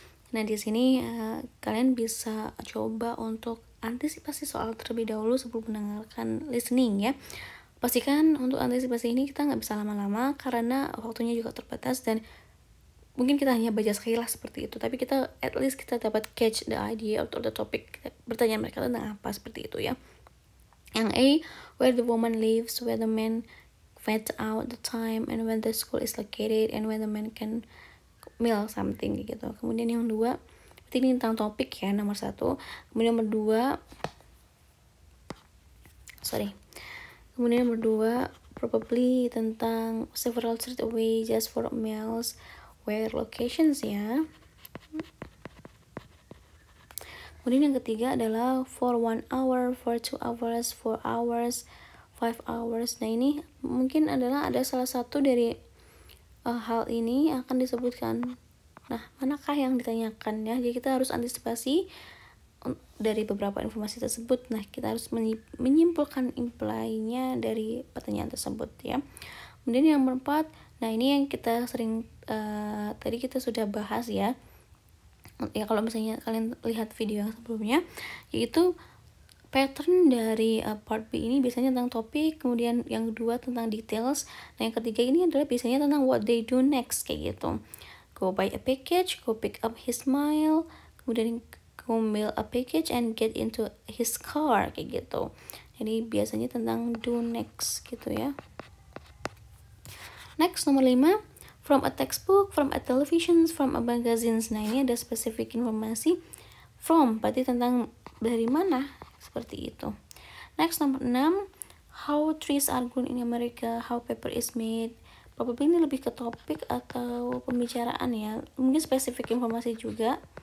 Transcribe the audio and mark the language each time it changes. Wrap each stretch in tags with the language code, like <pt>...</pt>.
<id>Nah, di sini kalian bisa coba untuk antisipasi soal terlebih dahulu sebelum mendengarkan listening ya. Pastikan untuk antisipasi ini kita nggak bisa lama-lama karena waktunya juga terbatas dan mungkin kita hanya baca sekilas seperti itu, tapi kita at least kita dapat</id> <en>catch the idea</en> <id>atau</id> <en>the topic</en> <id>pertanyaan mereka tentang apa seperti itu ya. Yang A,</id> <en>where the woman lives, where the man finds out the time, and when the school is located, and when the man can mail something gitu.</en> <id>Kemudian yang 2, ini tentang topik ya, nomor 1. Kemudian nomor 2, kemudian nomor 2</id> <en>probably</en> <id>tentang</id> <en>several street away just for meals, where locations ya.</en> <id>Kemudian yang ketiga adalah</id> <en>for 1 hour, for 2 hours, 4 hours, 5 hours.</en> <id>Nah, ini mungkin adalah ada salah satu dari hal ini akan disebutkan. Nah, manakah yang ditanyakan ya? Jadi kita harus antisipasi dari beberapa informasi tersebut. Nah, kita harus menyimpulkan imply-nya dari pertanyaan tersebut ya. Kemudian yang keempat, nah ini yang kita sering tadi kita sudah bahas ya. Ya kalau misalnya kalian lihat video yang sebelumnya, yaitu pattern dari part B ini biasanya tentang topik, kemudian yang kedua tentang details, nah yang ketiga ini adalah biasanya tentang</id> <en>what they do next</en> <id>kayak gitu.</id> <en>Go buy a package, go pick up his mail,</en> <id>kemudian</id> <en>go mail a package and get into his car</en> <id>kayak gitu. Jadi biasanya tentang</id> <en>do next</en> <id>gitu ya.</id> <en>Next, nomor 5, from a textbook, from a television, from a magazine.</en> <id>Nah, ini ada spesifik informasi. From, berarti tentang dari mana, seperti itu.</id> <en>Next, nomor 6, how trees are grown in America, how paper is made.</en> <id>Probably ini lebih ke topik atau pembicaraan ya. Mungkin spesifik informasi juga.</id>